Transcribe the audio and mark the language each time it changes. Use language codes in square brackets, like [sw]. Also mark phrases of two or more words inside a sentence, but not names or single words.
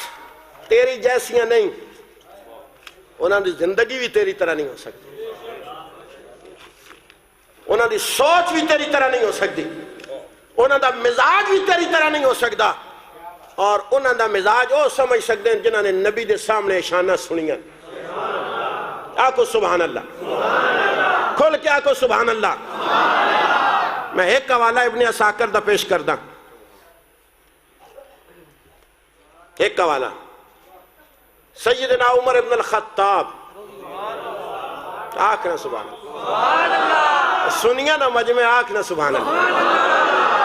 [pa] تیری جیسیاں نہیں، انہاں دی زندگی بھی تیری طرح نہیں ہو سکتی، انہاں دی سوچ بھی تیری طرح نہیں ہو سکتی، انہاں دا مزاج بھی تیری طرح نہیں ہو سکتا. اور انہاں دا مزاج وہ سمجھ سکتے ہیں جنہاں نے نبی دے سامنے شانہ سنیاں. آکو [ar] سبحان اللہ، [pa] کھول کے آکو [ar] سبحان اللہ. [pa] میں ایک حوالہ ابن عساکر دا پیش کردہ، ایک حوالہ سیدنا عمر ابن الخطاب. آکھنا [ar] سبحان اللہ، [pa] سنیا نا مجمع آکھنا [ar] سبحان اللہ.